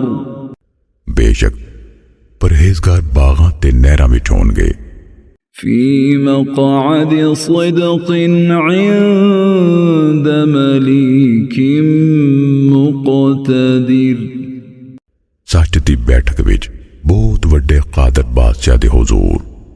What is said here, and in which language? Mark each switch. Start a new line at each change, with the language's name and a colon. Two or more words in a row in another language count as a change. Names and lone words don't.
Punjabi: बेशक परहेजगार बागां ते नहरां विच होणगे।
Arabic: في مقعد صدق عند مليك مقتدر
Punjabi: सच दी बैठक विच बहुत वड्डे कादर बादशाह दे हुजूर।